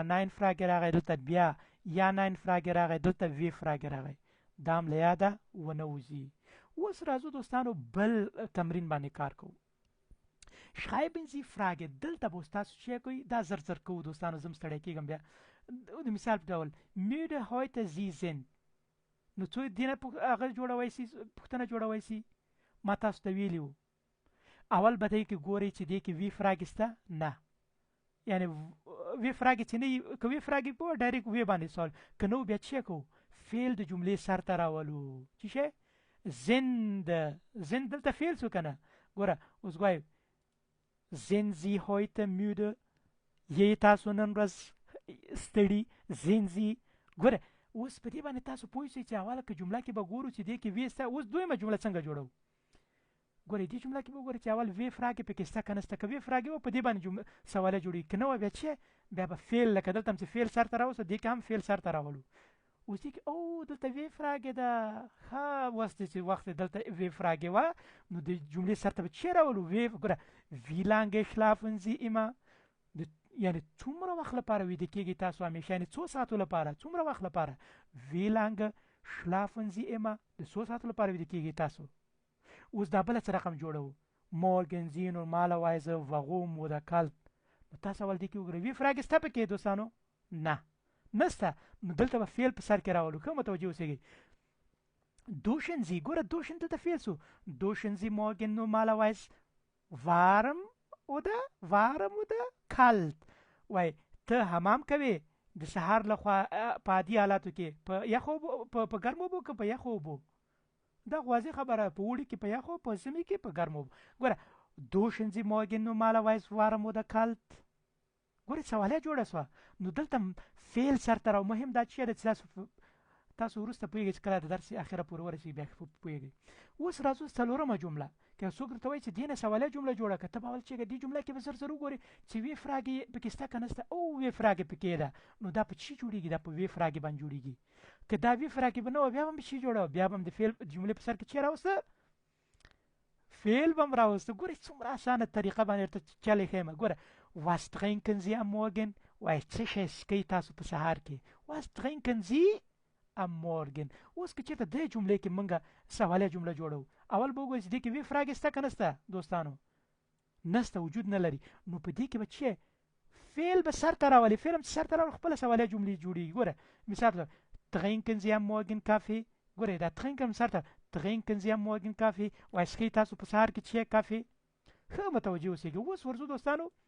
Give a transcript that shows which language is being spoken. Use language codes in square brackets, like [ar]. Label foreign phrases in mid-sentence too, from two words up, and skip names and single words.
[de] Nein-Fragen [ps] راغی دلته بیا [de] Ja-Nein-Fragen [ps] راغی دلته [de] W-Fragen [ps] راغی دا هم له یاده ونه وځي اوس راځو دوستانو بل تمرین باندې کار کوو [de] schreiben Sie Frage [ps] دلته به تاسو چی کوئ دا زر کوو دوستانو زم ستړی کېږم بیا د مثال په ډول [de] müde heute Sie sind [ps] نو څو دې نه هغه جوړوی سي پوښتنه جوړوی سي ما تاسو ته ویلي وو اول به دې کې ګورئ چې دې کې [de] W-Frage [ps] شته نه یعنی [de] W-Frage [ps] چې نه که [de] W-Frage [ps] په ډایرکټ وی باندې سوال که نو بیا چی کوو فعل د جملې سر ته راولو چې شی sind دلته فعل سو کنه ګوره اوس ګوایو [de] sind Sie heute müde [ps] یې تاسو نن ورځ ستړي [de] sind Sie [ps] ګوره اوس په دې باندې تاسو پوه شئ چې اوله که جمله کې به ګورو چې دې کې وی سته اوس دویمه جمله څنګه جوړو ګورئ دې جمله کې به وګورئ چې اول [de] W-Fragen [ps] پکې شته که نه شته که [de] W-Fragen [ps] وه په دې باندې سواله جوړېږي که نه وه بیا چې بیا به فعل لکه دلته هم چې فعل سر ته راوسته دې کې هم فعل سر ته راولو اوس دې کې او دلته [de] W-Fragen [ps] ده ښه اوس چې وخت دلته [de] W-Fragen [ps] وه نو د جملې سر ته به چې راولو وی ګوره [de] wie lange schlafen Sie immer [ps] یعنی څومره وخت لپاره ویده کېږي تاسو همیشه یعنی څو ساعتو لپاره څومره وخت لپاره [de] wie lange schlafen Sie immer [ps] د څو ساعتو لپاره ویده کېږي تاسو اوس دا بله څه رقم جوړو [de] morgen Sie normalerweise warum oder kalt [ps] نو تاسو اول دې کې وګورئ [de] W-Frage [ps] شته پکې دوستانو نه نسته نو دلته به فعل په سر کې راولو ښه متوجه اوسئ [de] duschen Sie [ps] ګوره duschen دلته فعل سو [de] duschen Sie morgen normalerweise warm oder kalt [ps] وای ته حمام کوي د سهار لخوا په عادي حالاتو کې په یخو په ګرمو اوبو که په یخو اوبو دا واضح خبره په اوړي کې په یخو په ژمي کې په ګرمو اوبو ګوره [de] duschen Sie morgen normalerweise warm oder kalt [ps] ګوره سواله جوړه سوه نو دلته فعل سرته راو مهم دا چې تاسو وروسته پوهېږئ چې کله د درس اخره پورې ورسېږي بیا پوهېږئ اوس راځو څلورمه جمله که څوک درته وایي چې دې نه سواله جمله جوړه کړه ته به اول چېږه دې جمله کې به زر وګورې چې [de] W-Fragen [ps] پکې شته که نه شته او [de] W-Fragen [ps] پکې ده نو دا په چی جوړېږي دا په [de] W-Fragen [ps] باندې جوړېږي که دا [de] W-Fragen [ps] به نه وه بیا به هم چی جوړه بیا به هم د فعل جملې په سر کې چی راوسته فعل به هم راوسته ګورئ څومره اسانه طریقه باندې درته چلی ښیم ګوره [de] was trinken Sie am Morgen [ps] وایي څه شی څښئ تاسو په سهار کې was [de] trinken Sie am Morgen [ps] اوس که چېرته دې جملې کې موږ سواله جمله جوړو اول به وګورئ چې دې کې [de] W-Frage [ps] شته که نه شته دوستانو نشته وجود نه لري نو په دې کې به چې فعل به سر ته راولي فعل هم چې سر ته راولي خپله سواله جملې جوړېږي ګوره مثال [de] trinken Sie am Morgen Kaffee [ps] ګوره دا trinken سر ته [de] trinken Sie am Morgen Kaffee [ps] وایي څښئ تاسو په سهار کې چې کافي ښه متوجه اوسېږئ اوس ورځو دوستانو